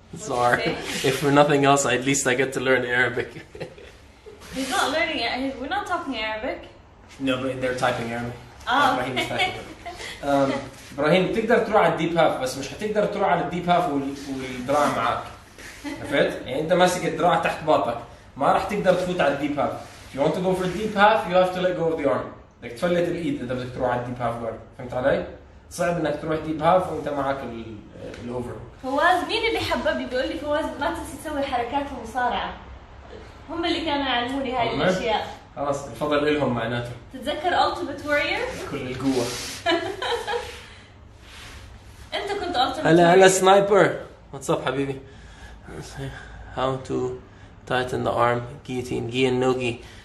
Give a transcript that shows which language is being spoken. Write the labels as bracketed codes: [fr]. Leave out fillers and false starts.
[en] Sorry. If for nothing else, at least I get to learn Arabic. He's not learning it. We're not talking Arabic. No, but they're typing Arabic. Okay. [ar] إبراهيم تقدر تروح على الديب هاف بس مش هتقدر تروح على الديب هاف والدراع معاك. عرفت؟ يعني أنت ماسك الدراع تحت باطك ما راح تقدر تفوت على الديب هاف. If you want to go for deep half, you have to let go of the arm. بدك تفلت الإيد إذا بدك تروح على الديب هاف جارد. فهمت علي؟ صعب إنك تروح ديب هاف وأنت معك الأوفر. فواز مين اللي حببني بيقول لي فواز ما تنسي تسوي حركات المصارعة. هم اللي كانوا يعلموني هاي الأشياء. خلاص الفضل إلهم معناته. تتذكر Ultimate Warrior؟ كل القوة. أنت كنت Ultimate Warrior. هلا سنايبر. [en] What's up حبيبي? How to tighten the arm, guillotine, gi and no-gi.